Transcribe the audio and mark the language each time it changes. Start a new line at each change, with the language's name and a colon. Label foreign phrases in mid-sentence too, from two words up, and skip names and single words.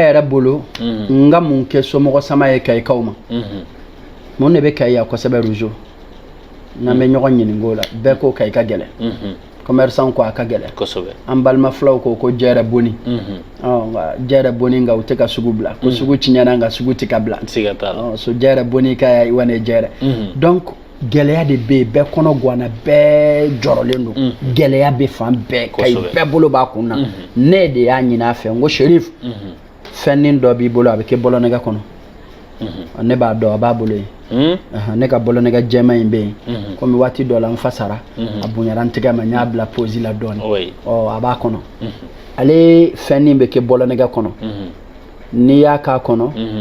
Bambara: yɛrɛ bolo n ka mun kɛ somɔgɔ sama ye kayikaw ma mun de bɛ kayi ya kosɛbɛ Ruzo n'an bɛ ɲɔgɔn ɲininka o la bɛɛ ko kayi ka gɛlɛn commerçant ko a ka gɛlɛn an balima filaw ko jɛrɛ boni jɛrɛ boni nka u tɛ ka sugu bila ko sugu tiɲɛna nka sugu tɛ ka bila so jɛrɛ boni ka ya iwa ne jɛrɛ donc gɛlɛya de bɛ yen bɛɛ kɔnɔ guwana bɛɛ jɔrɔlen don gɛlɛya bɛ fan bɛɛ kayi bɛɛ bolo b'a kun na ne de y'a ɲini a fɛ n ko Sherif fɛnnin dɔ b'i bolo a bɛ kɛ bɔlɔnɛgɛ kɔnɔ ne b'a dɔn a b'a bolo yen ne ka bɔlɔnɛgɛ jɛma in bɛ yen komi waati dɔ la n fa sara a bonyara n tɛgɛ ma n y'a bila posi la dɔɔni a b'a kɔnɔ ale fɛnnin bɛ kɛ bɔlɔnɛgɛ kɔnɔ n'i y'a k'a kɔnɔ